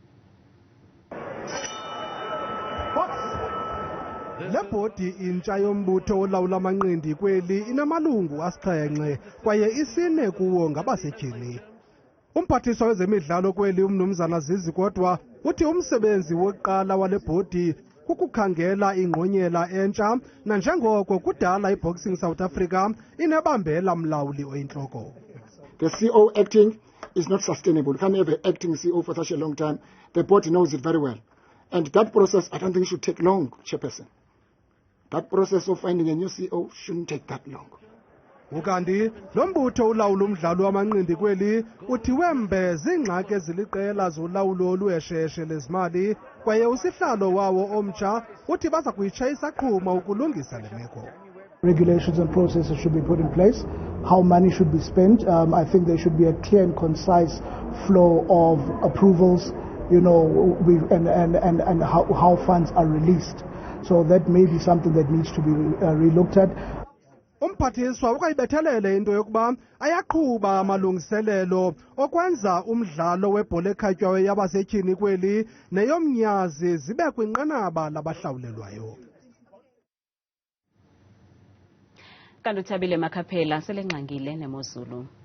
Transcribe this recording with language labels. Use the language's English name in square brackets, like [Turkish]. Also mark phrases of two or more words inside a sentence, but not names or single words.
[Xhosa] Le bhodi intsha yombutho olawula amanqindi kweli inamalungu asixhenxe kwaye isine kuwo ngabasetyhini. Umphathiswa wezemidlalo kweli umnumzana Zizi kodwa uthi umsebenzi wokuqala wale bhodi kukukhangela ingqonyela entsha nanjengoko kudala iBoxing South Africa inebambela mlawuli oyintloko. [English] The CO acting is not sustainable. You can't have an acting CO for such a long time. The board knows it very well. And that process, I don't think should take long, Chairperson. That process of finding a new CEO shouldn't take that long. [Xhosa] Ukanti lo mbutho ulawula umdlalo wamanqindi kweli uthi wembe zingxaki eziliqela zolawulo olwesheshe lezimali kwaye usihlalo wawo omtsha uthi baza kuyitshayisa qhuma ukulungisa le meko. [English] Regulations and processes should be put in place. How money should be spent. I think there should be a clear and concise flow of approvals, and how funds are released. So that may be something that needs to be relooked at. [Xhosa] Umphathiswa ukayibethelele into yokuba ayaqhuba amalungiselelo okwenza umdlalo webhola ekhatywayo yabasetyhini kweli neyomnyazi zibe kwinqanaba labahlawulelwayo. Kanti uThabile Bakhalela selengxangile neMozulu.